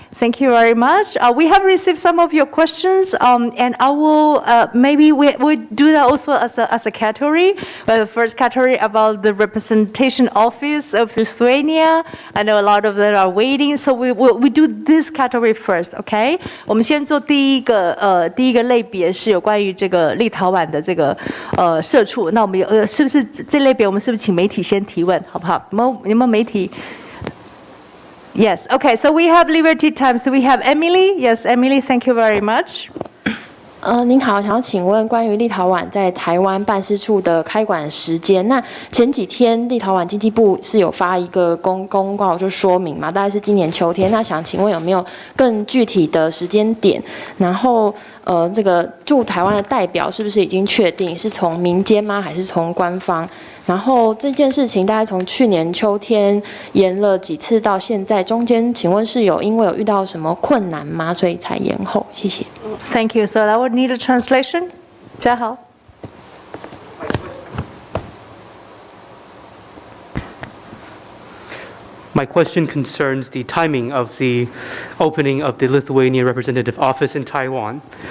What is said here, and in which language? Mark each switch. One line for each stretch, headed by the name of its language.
English: Thank you very much. We have received some of your questions, and I will, maybe we do that also as a category. The first category about the representation office of Lithuania. I know a lot of them are waiting, so we do this category first, okay?
Chinese: 我们先做第一个类别是有关于这个立陶宛的这个社畜。那我们是不是这类别我们是不是请媒体先提问，好不好？有没有媒体？
English: Yes, okay, so we have Liberty Times. So we have Emily. Yes, Emily, thank you very much.
Chinese: 您好，想要请问关于立陶宛在台湾办事处的开馆时间。那前几天立陶宛经济部是有发一个公告，就说明嘛，大概是今年秋天。那想请问有没有更具体的时间点？然后这个驻台湾的代表是不是已经确定是从民间吗，还是从官方？然后这件事情大概从去年秋天延了几次到现在，中间请问是因为有遇到什么困难吗？所以才延后？谢谢。
English: Thank you. So I would need a translation.
Chinese: 嘉豪。
English: My question concerns the timing of the opening of the Lithuania representative office in Taiwan.